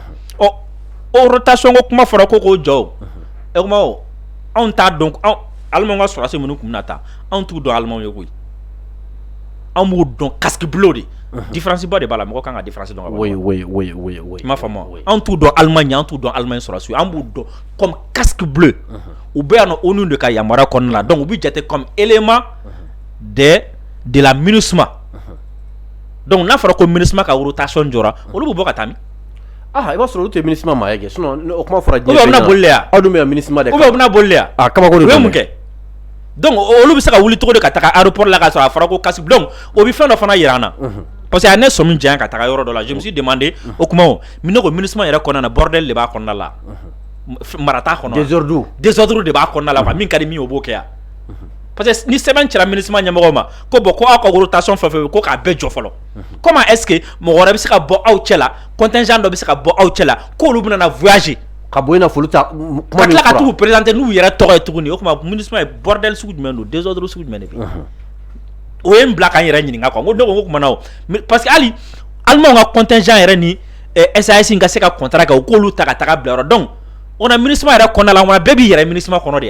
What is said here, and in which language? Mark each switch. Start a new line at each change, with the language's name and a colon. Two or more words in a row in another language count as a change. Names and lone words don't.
Bambara: o rotation ko kuma fɔra ko k'o jɔ o, kuma o anw t'a dɔn Alimaɲw ka sɔrɔdasi minnu kun bɛna taa anw t'u dɔn Alimaɲw ye koyi, anw b'u dɔn
French: casque bleu
Bambara: de, différence ba de b'a la, mɔgɔ kan ka différence dɔn ka bɔ, i m'a faamu wa, anw t'u dɔn Alimaɲ, anw t'u dɔn Alimaɲ sɔrɔdasi, an b'u dɔn
French: comme casque bleu,
Bambara: u bɛ yan nɔ ONU de ka yamaruya kɔnɔna la, donc u bɛ jate
French: comme élément de la MINUSMA,
Bambara: donc n'a fɔra ko MINUSMA ka rotation jɔra olu bɛ bɔ ka taa min? I b'a sɔrɔ olu tɛ MINUSMA maa ye kɛ, sinon o kuma fɔra diɲɛ bɛɛ ɲɛna,
French: ou bien
Bambara: u bɛna boli ya, aw dun bɛ MINUSMA de kan,
French: ou bien
Bambara: u bɛna boli ya, kabako de don, u ye mun kɛ? Donc olu bɛ se ka wuli cogo di ka taga aéroport la ka sɔrɔ a fɔra ko casque, donc o bɛ fɛn dɔ fana yira an na,
French: parce que
Bambara: a ne sɔmi janya ka taga yɔrɔ dɔ la,
French: je me suis demandé
Bambara: o kuma o, ne ko MINUSMA yɛrɛ kɔnɔna na bordel de b'a kɔnɔna la, mara t'a kɔnɔ, désordre de b'a kɔnɔna la, min ka di min o b'o kɛ yan,
French: parce que
Bambara: ni sɛbɛn cira MINUSMA ɲɛmɔgɔw ma ko bon ko aw ka rotation fɛn fɛn ko k'a bɛɛ jɔ fɔlɔ,
French: comment est-ce que
Bambara: mɔgɔ wɛrɛ bɛ se ka bɔ aw cɛ la, contingent dɔ bɛ se ka bɔ aw cɛ la k'olu bɛna na voyager ka bɔ ina folu ta ka tila ka t'u présenter n'u yɛrɛ tɔgɔ ye tuguni, o kuma MINUSMA ye bordel sugu jumɛn don, désordre sugu jumɛn de bɛ yen, o ye n bila k'an yɛrɛ ɲininka quoi, n ko ne ko n ko kumana o,
French: parce que
Bambara: hali Alimaɲw ka contingent yɛrɛ ni SAS ka se ka contrat kɛ u k'olu ta ka taga bila yɔrɔ,
French: donc on a
Bambara: MINUSMA yɛrɛ kɔnɔna la, bɛɛ b'i yɛrɛ MINUSMA kɔnɔ de yan.